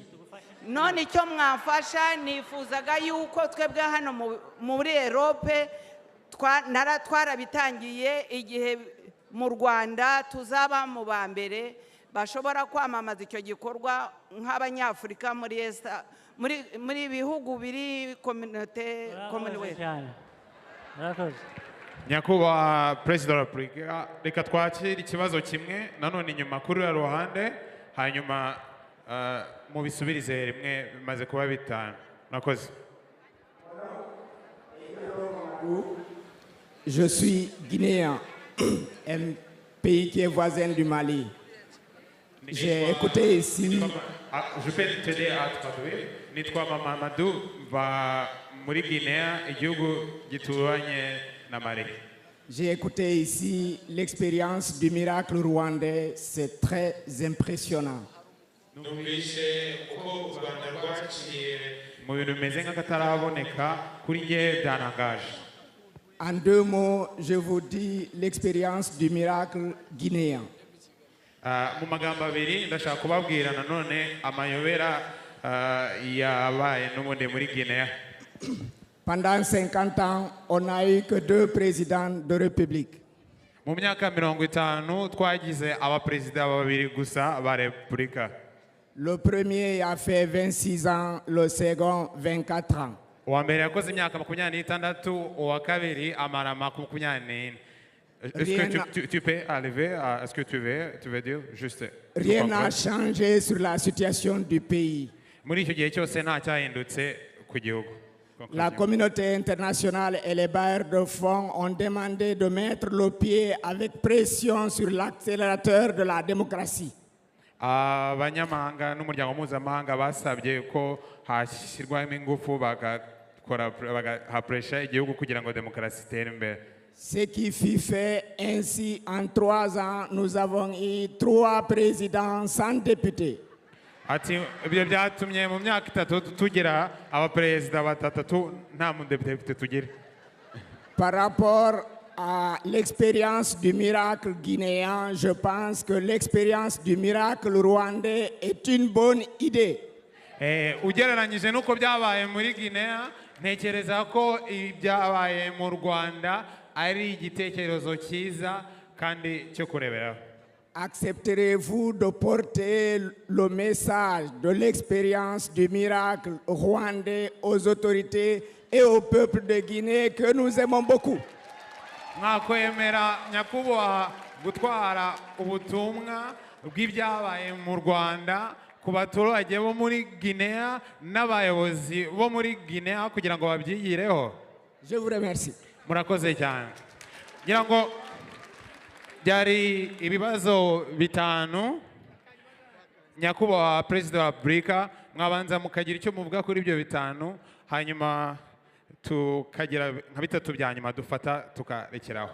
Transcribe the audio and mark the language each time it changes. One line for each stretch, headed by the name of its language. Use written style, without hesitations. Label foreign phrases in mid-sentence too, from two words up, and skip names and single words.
Kinyarwanda: none icyo mwafasha nifuzaga yuko twebwe hano muri Europe twarabitangiye igihe mu Rwanda tuzaba mu ba mbere bashobora kwamamaza icyo gikorwa nk'abanyafurika muri bihugu biri commonwealth nyakubahwa perezida wa repubulika reka twakire ikibazo kimwe nanone inyuma kuri uriya ruhande hanyuma mu bisubirize rimwe bimaze kuba bitanu murakoze
French: Je suis guinéen, un pays qui est voisin du Mali. J'ai écouté ici. Je peux t'aider à traduire.
Kinyarwanda: Nitwa Mamadou va muri Guinea, igihugu gituranye na Mali.
French: J'ai écouté ici l'expérience du miracle rwandais, c'est très impressionnant.
Kinyarwanda: Numvise uko u Rwanda rwaciye mu bintu bimeze nk'akataraboneka kuri njye byanangaje.
French: En deux mots, je vous dis l'expérience du miracle guinéen.
Kinyarwanda: Mu magambo abiri ndashaka kubabwira nanone amayobera yabaye n'ubundi muri Guinea.
French: Pendant 50 ans, on n'a eu que 2 présidents de République.
Kinyarwanda: mu myaka 50 twagize abaperezida babiri gusa ba repubulika.
French: Le premier a fait 26 ans, le second 24 ans.
Kinyarwanda: uwa mbere yakoze imyaka 26, uwa kabiri amara 24.
French: Est-ce que tu peux arriver à ce que tu veux dire juste? Rien n'a changé sur la situation du pays.
Kinyarwanda: muri icyo gihe cyose nta cyahindutse ku gihugu.
French: La communauté internationale et les bailleurs de fonds ont demandé de mettre le pied avec pression sur l'accélérateur de la démocratie.
Kinyarwanda: abanyamahanga n'umuryango mpuzamahanga basabye ko hashyirwamo ingufu bagaha puresha igihugu kugira ngo demokarasi itere imbere.
French: Ce qui fut fait ainsi en 3 ans, nous avons eu 3 présidents sans députés.
Kinyarwanda: ati ibyo byatumye mu myaka 3 tugira abaperezida 3 nta mudepite tugira.
French: Par rapport à l'expérience du miracle guinéen, je pense que l'expérience du miracle rwandais est une bonne idée.
Kinyarwanda: ugereranyije n'uko byabaye muri Guinea, ntekereza ko ibyabaye mu Rwanda ari igitekerezo cyiza kandi cyo kureberaho.
French: Accepterez-vous de porter le message de l'expérience du miracle rwandais aux autorités et au peuple de Guinée que nous aimons beaucoup?
Kinyarwanda: mwakwemera nyakubahwa gutwara ubutumwa bw'ibyabaye mu Rwanda ku baturage bo muri Guinea n'abayobozi bo muri Guinea kugira ngo babyigireho?
French: Je vous remercie.
Kinyarwanda: murakoze cyane. ngira ngo byari ibibazo 5. nyakubahwa perezida wa Repubulika, mwabanza mukagira icyo muvuga kuri ibyo 5, hanyuma tukagira nka 3 bya nyuma dufata tukarekeraho.